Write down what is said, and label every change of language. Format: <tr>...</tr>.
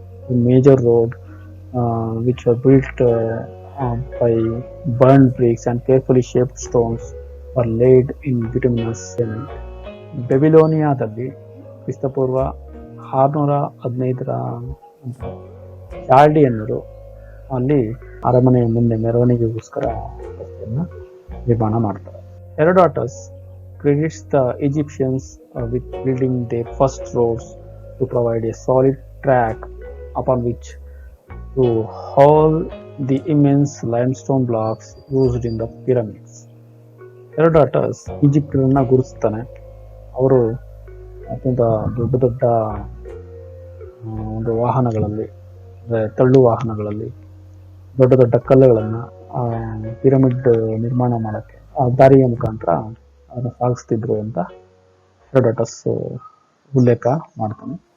<en>The major road, which were built by burned bricks and carefully shaped stones, were laid in bituminous cement.</en> <kn>ಬೆಬಿಲೋನಿಯಾದಲ್ಲಿ ಕ್ರಿಸ್ತಪೂರ್ವ 615 ಚಾಲ್ಡಿಯನ್ನರು ಅಲ್ಲಿ ಅರಮನೆಯ ಮುಂದೆ ಮೆರವಣಿಗೆಗೋಸ್ಕರ ರಸ್ತೆಯನ್ನ ನಿರ್ಮಾಣ ಮಾಡ್ತಾರೆ.</kn> <en>Herodotus credits the Egyptians with building their first roads to provide a solid track upon which to haul the immense limestone blocks used in the pyramids.</en> <kn>ಹೆರೋಡಾಟಸ್ ಈಜಿಪ್ಟನ್ನ ಗುರುತಿಸ್ತಾನೆ. ಅವರು ಅತ್ಯಂತ ದೊಡ್ಡ ಒಂದು ವಾಹನಗಳಲ್ಲಿ, ತಳ್ಳು ವಾಹನಗಳಲ್ಲಿ ದೊಡ್ಡ ಕಲ್ಲುಗಳನ್ನು ಪಿರಮಿಡ್ ನಿರ್ಮಾಣ ಮಾಡೋಕ್ಕೆ ಆ ದಾರಿಯ ಮುಖಾಂತರ ಅದನ್ನು ಸಾಗಿಸ್ತಿದ್ರು ಅಂತ ಹೆರೋಡಾಟಸ್ ಉಲ್ಲೇಖ ಮಾಡ್ತಾನೆ.</kn>